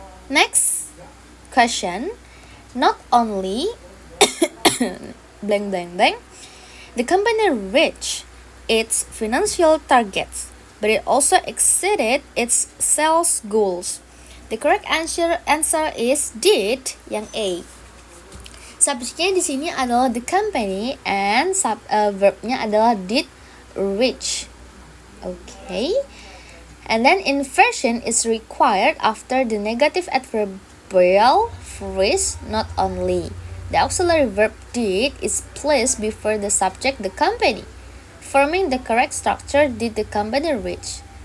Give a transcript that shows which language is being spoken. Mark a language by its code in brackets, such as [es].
[en] Next question. Not only blank blank blank the company reached its financial targets, but it also exceeded its sales goals. The correct answer is did, [id] yang A. Subjeknya di sini adalah the company [en] and [id] verbnya adalah [en] did reach. Okay. And then inversion is required after the negative adverbial phrase not only. The auxiliary verb did is placed before the subject the company, forming the correct structure did the company reach.